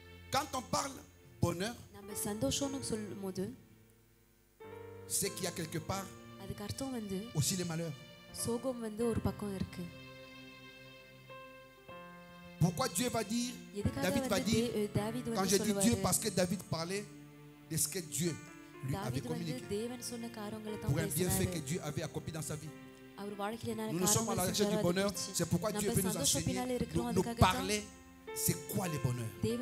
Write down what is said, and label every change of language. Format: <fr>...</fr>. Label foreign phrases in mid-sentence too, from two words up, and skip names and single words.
<fr>Quand on parle bonheur,</fr> <ta>நம்ம சந்தோஷம்னு சொல்லும்போது</ta> <fr>c'est qu'il y a quelque part</fr> <ta>அதுக்கு அர்த்தம் வந்து</ta> <fr>aussi les malheurs.</fr> <ta>சோகம் வந்து ஒரு பக்கம் இருக்கு.</ta> <fr>Pourquoi Dieu va dire, David va dire, quand je dis Dieu, parce que David parlait de ce que Dieu lui avait communiqué, pour un bienfait que Dieu avait accompli dans sa vie. Nous nous sommes à la recherche du bonheur, c'est pourquoi Dieu veut nous enseigner, nous parler, c'est quoi le bonheur.</fr>